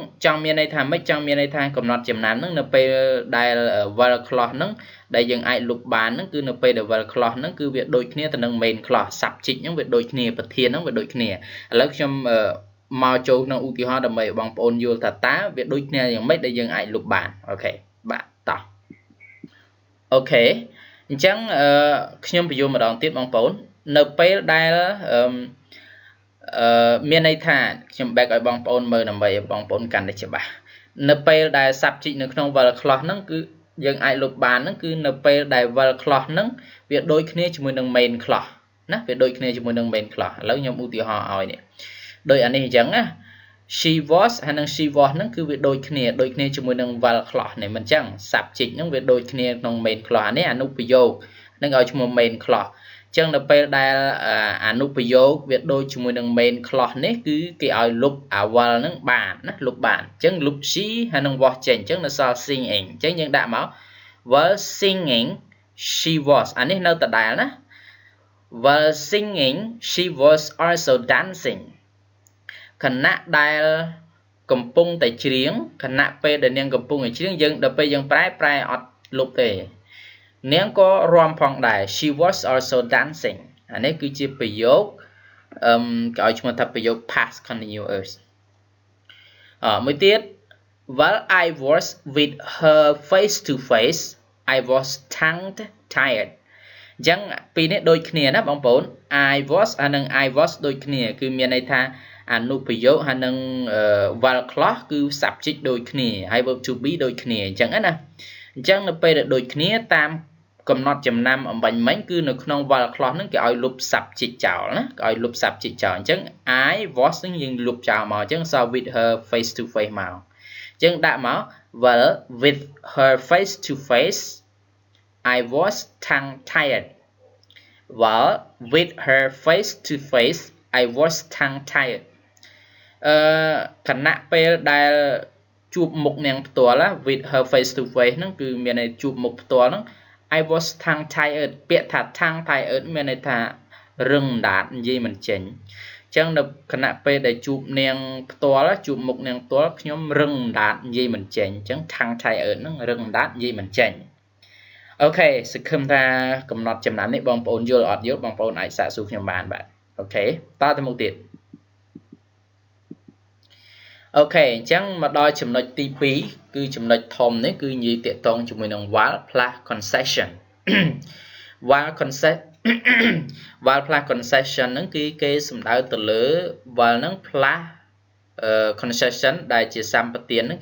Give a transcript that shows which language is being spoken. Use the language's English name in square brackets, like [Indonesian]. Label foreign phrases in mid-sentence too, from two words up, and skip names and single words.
[Khmer] ចង់មានន័យថាម៉េចចង់មានន័យថាកំណត់ចំណាំហ្នឹងនៅពេលដែល [English] while clause [Khmer] ហ្នឹងដែលយើងអាចលុបបានហ្នឹងគឺនៅពេលដែល [English] while clause [Khmer] ហ្នឹងគឺវាដូចគ្នាទៅនឹង [English] main clause subject [Khmer] ហ្នឹងវាដូចគ្នាប្រធានហ្នឹងវាដូចគ្នាឥឡូវខ្ញុំមកចូលក្នុងឧទាហរណ៍ដើម្បីឲ្យបងប្អូនយល់ថាតើវាដូចគ្នាយ៉ាងម៉េចដែលយើងអាចលុបបានអូខេបាទតោះអូខេអញ្ចឹងខ្ញុំបញ្យល់ម្ដងទៀតបងប្អូននៅពេលដែល មានន័យថាខ្ញុំ back ឲ្យបងប្អូនមើលដើម្បីឲ្យបងប្អូនកាន់តែច្បាស់នៅពេលដែល subject នៅក្នុង [English] while clause [Khmer] ហ្នឹងគឺយើងអាចលុបបានហ្នឹងគឺនៅពេលដែល [English] while clause [Khmer] ហ្នឹងវាដូចគ្នាជាមួយនឹង [English] main clause [Khmer] ណាវាដូចគ្នាជាមួយនឹង [English] main clause [Khmer] ឥឡូវខ្ញុំឧទាហរណ៍ឲ្យនេះដោយអានេះអញ្ចឹងណា [English] she was [Khmer] ហើយនឹង [English] she was [Khmer] ហ្នឹងគឺវាដូចគ្នាជាមួយនឹង [English] while clause [Khmer] នេះ មិនអញ្ចឹង subject ហ្នឹងវាដូចគ្នាក្នុង [English] main clause [Khmer] អានេះអនុប្រយោគនឹងឲ្យឈ្មោះ [English] main clause [Khmer] អញ្ចឹងនៅពេលដែលអនុប្រយោគវាដូចជាមួយនឹង main clause នេះគឺគេឲ្យលុប while ហ្នឹងបានណាលុបបានអញ្ចឹងលុប she ហើយនឹង was ចេញអញ្ចឹងនៅសល់ singing អញ្ចឹងយើង ដាក់មក [English] while singing she was [Khmer] អានេះនៅដដែលណា [English] while singing she was also dancing [Khmer] ខណៈដែលកំពុងតែច្រៀងខណៈពេលដែលនាងកំពុងតែច្រៀងយើងដល់ពេលយើងប្រែអត់លុបទេ នាងក៏រាំផងដែរ [English] she was also dancing [Khmer] អានេះគឺជាប្រយោគគេឲ្យឈ្មោះថាប្រយោគ [English] past continuous [Khmer] មួយទៀត [English] while I was with her face to face I was tongue tied [Khmer] អញ្ចឹងពីរនេះដូចគ្នាណាបងប្អូន [English] I was [Khmer] ហើយនឹង [English] I was [Khmer] ដូចគ្នាគឺមានន័យថាអ នុប្រយោគហើយនឹង [English] while clause [Khmer] គឺ subject ដូចគ្នាហើយ [English] verb to be [Khmer] ដូចគ្នាអញ្ចឹងណាអញ្ចឹងនៅពេលដែលដូចគ្នាតាមកំណត់ចំណាំអំបញ្ញមិញគឺនៅក្នុង [English] while clause [Khmer] ហ្នឹងគេឲ្យលុប subject ចោលណាគេឲ្យលុប subject ចោលអញ្ចឹង [English] I was [Khmer] ហ្នឹងយើងលុបចោលមកអញ្ចឹងសល់ [English] with her face to face [Khmer] មកអញ្ចឹងដាក់មក [English] well with her face to face I was tongue tied well with her face to face I was tongue tied [Khmer] ខណៈពេលដែលជួបមុខនាងផ្ទាល់ [English] with her face to [Khmer] face ហ្នឹងគឺមានន័យជួបមុខផ្ទាល់ហ្នឹង [English] I was tongue tied [Khmer] ពាក្យថា [English] tongue tied [Khmer] មានន័យថារឹងដាតនិយាយមិនចេញអញ្ចឹងនៅខណៈពេលដែលជួបនាងផ្ទាល់ជួបមុខនាងផ្ទាល់ខ្ញុំរឹងដាតនិយាយមិនចេញអញ្ចឹង [English] tongue tied [Khmer] ហ្នឹងរឹងដាតនិយាយមិនចេញអូខេសង្ឃឹមថាកំណត់ចំណាំនេះបងប្អូនយល់អត់យល់បងប្អូនអាចសាកសួរខ្ញុំបានបាទអូខេតទៅមុខទៀត អូខេអញ្ចឹងមកដល់ចំណុចទី2គឺចំណុចធំនេះគឺនិយាយតាក់ទងជាមួយនឹង [English] while plus concession while plus concession [Khmer] ហ្នឹងគឺគេសំដៅទៅលើ while ហ្នឹង [English] plus concession [Khmer] ដែលជាសម្បទានហ្នឹង